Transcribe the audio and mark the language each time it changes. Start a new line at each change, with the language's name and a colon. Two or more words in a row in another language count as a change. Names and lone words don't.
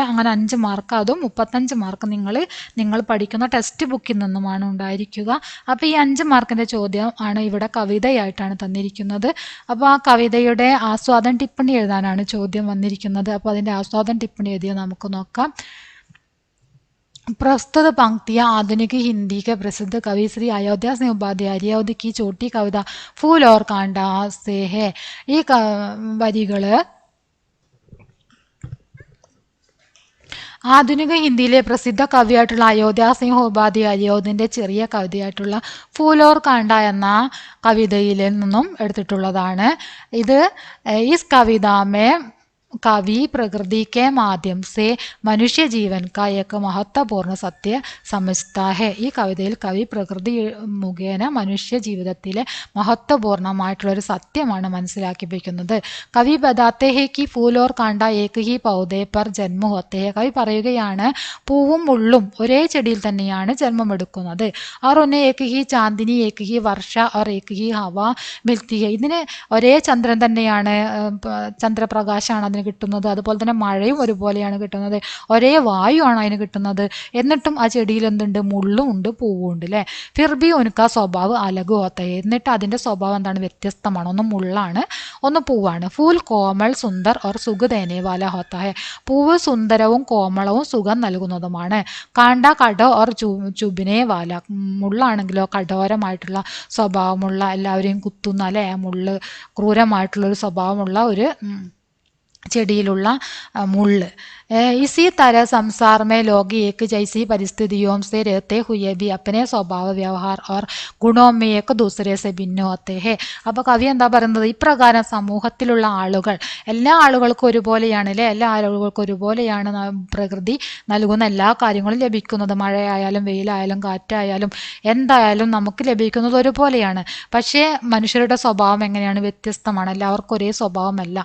Malayalam: അങ്ങനെ 5 മാർക്ക്, അതും 35 മാർക്ക് നിങ്ങൾ പഠിക്കുന്ന ടെക്സ്റ്റ് ബുക്കിൽ നിന്നുമാണ് ഉണ്ടായിരിക്കുക. അപ്പോൾ ഈ 5 മാർക്കിൻ്റെ ചോദ്യം ആണ് ഇവിടെ കവിതയായിട്ടാണ് തന്നിരിക്കുന്നത്. അപ്പോൾ ആ കവിതയുടെ ആസ്വാദന ടിപ്പണി എഴുതാനാണ് ചോദ്യം വന്നിരിക്കുന്നത്. അപ്പോൾ അതിൻ്റെ ആസ്വാദന टिप्पणी एदिया നമുക്ക് നോക്കാം.
Hindi: प्रस्तुत पंक्तियां आधुनिक हिंदी के प्रसिद्ध कवि श्री अयोध्या सिंह उपाध्याय अयोध्या की छोटी कविता फूल और कांटा से है.
Malayalam: ഈ വരികള് ആധുനിക ഹിന്ദിയിലെ പ്രസിദ്ധ കവിയായിട്ടുള്ള അയോധ്യ സിംഹ ഉപാധ്യായ അയോധ്യൻ്റെ ചെറിയ കവിതയായിട്ടുള്ള ഫൂൽ ഓർ കാണ്ട എന്ന കവിതയിൽ നിന്നും എടുത്തിട്ടുള്ളതാണ്.
Hindi: ഇത് इस कविता में कवि प्रकृति के माध्यम से मनुष्य जीवन का एक महत्वपूर्ण सत्य समझता है.
Malayalam: ഈ കവിതയിൽ കവി പ്രകൃതി മുഖേന മനുഷ്യ ജീവിതത്തിലെ മഹത്വപൂർണ്ണമായിട്ടുള്ള ഒരു സത്യമാണ് മനസ്സിലാക്കിപ്പിക്കുന്നത്.
Hindi: कवि बताते हैं कि फूल और कांटा एक ही पौधे पर जन्म होते हैं.
Malayalam: കവി പറയുകയാണ് പൂവും മുള്ളും ഒരേ ചെടിയിൽ തന്നെയാണ് ജന്മമെടുക്കുന്നത്.
Hindi: और उन्हें एक ही चांदनी एक ही वर्षा और एक ही हवा मिलती है.
Malayalam: ഇതിന് ഒരേ ചന്ദ്രൻ തന്നെയാണ്, ചന്ദ്രപ്രകാശമാണ് അതിന് കിട്ടുന്നത്. അതുപോലെ തന്നെ മഴയും ഒരുപോലെയാണ് കിട്ടുന്നത്. ഒരേ വായുവാണ് അതിന് കിട്ടുന്നത്. എന്നിട്ടും ആ ചെടിയിൽ എന്തുണ്ട്? മുള്ളും ഉണ്ട്, പൂവും ഉണ്ട് അല്ലേ.
Hindi: फिरभी उनका स्वभाव अलग होता है.
Malayalam: എന്നിട്ട് അതിൻ്റെ സ്വഭാവം എന്താണ്? വ്യത്യസ്തമാണ്. ഒന്ന് മുള്ളാണ്, ഒന്ന് പൂവാണ്.
Hindi: फूल कोमल सुंदर और सुख देने वाला होता है.
Malayalam: പൂവ് സുന്ദരവും കോമളവും സുഖം നൽകുന്നതുമാണ്.
Hindi: कांटा कड़ा और चुभने वाला.
Malayalam: മുള്ളാണെങ്കിലോ കഠോരമായിട്ടുള്ള സ്വഭാവമുള്ള, എല്ലാവരെയും കുത്തുന്ന അല്ലേ, മുള്ള് ക്രൂരമായിട്ടുള്ളൊരു സ്വഭാവമുള്ള ഒരു ചെടിയിലുള്ള മുള്ള്.
Hindi: इसी तरह संसार में लोग एक जैसी परिस्थितियों से रहते हुए भी अपने स्वभाव व्यवहार और गुणों में एक दूसरे से भिन्न होते हैं.
Malayalam: അപ്പോൾ കവി എന്താ പറയുന്നത്? ഇപ്രകാരം സമൂഹത്തിലുള്ള ആളുകൾ, എല്ലാ ആളുകൾക്കും ഒരുപോലെയാണ് അല്ലേ, എല്ലാ ആളുകൾക്കും ഒരുപോലെയാണ് പ്രകൃതി നൽകുന്ന എല്ലാ കാര്യങ്ങളും ലഭിക്കുന്നത്. മഴയായാലും വെയിലായാലും കാറ്റായാലും എന്തായാലും നമുക്ക് ലഭിക്കുന്നത് ഒരുപോലെയാണ്. പക്ഷേ മനുഷ്യരുടെ സ്വഭാവം എങ്ങനെയാണ്? വ്യത്യസ്തമാണ്. എല്ലാവർക്കും ഒരേ സ്വഭാവമല്ല.